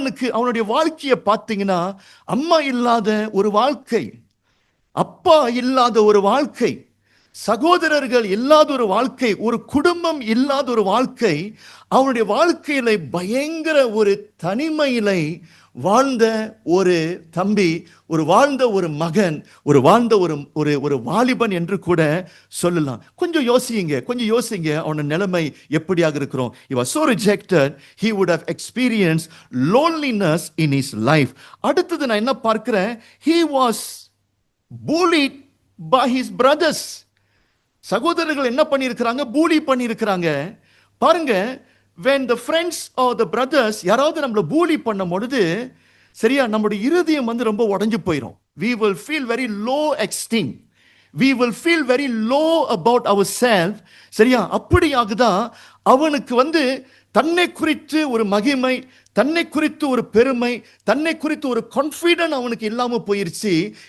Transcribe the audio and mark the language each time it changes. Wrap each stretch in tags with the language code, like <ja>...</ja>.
<ta>அவனுடைய வாழ்க்கையை பார்த்தீங்கன்னா, அம்மா இல்லாத ஒரு வாழ்க்கை, அப்பா இல்லாத ஒரு வாழ்க்கை, சகோதரர்கள் இல்லாத ஒரு வாழ்க்கை, ஒரு குடும்பம் இல்லாத ஒரு வாழ்க்கை. அவனுடைய வாழ்க்கையில பயங்கர ஒரு தனிமையில வாழ்ந்த ஒரு தம்பி, வாழ்ந்த ஒரு மகன், வாழ்ந்த ஒரு வாலிபன் என்று கூட சொல்லலாம். கொஞ்சம் யோசிங்க அவன நிலைமை எப்படியாக இருக்கிறோம்.</ta> <en>He was so rejected, he would have experienced loneliness in his life.</en> <ta>அடுத்தது நான் என்ன பார்க்கிறேன்,</ta> <en>he was bullied by his brothers.</en> <ta>சகோதரர்கள் என்ன பண்ணியிருக்கிறாங்க, பூலி பண்ணியிருக்கிறாங்க. பாருங்க,</ta> <en>when the friends or the brothers</en> <ta>யாராவது நம்மளை பூலி பண்ணும் பொழுது, சரியா, நம்முடைய இருதயம் ரொம்ப உடைஞ்சு போயிடும்.</ta> <en>we will feel very low esteem, we will feel very low about ourselves.</en> <ta>சரியா, அப்படியாகதான் அவனுக்கு தன்னை குறித்து ஒரு மகிமை, தன்னை குறித்து ஒரு பெருமை, தன்னை குறித்து ஒரு கான்ஃபிடன்ட் அவனுக்கு இல்லாம போயிருச்சு.</ta>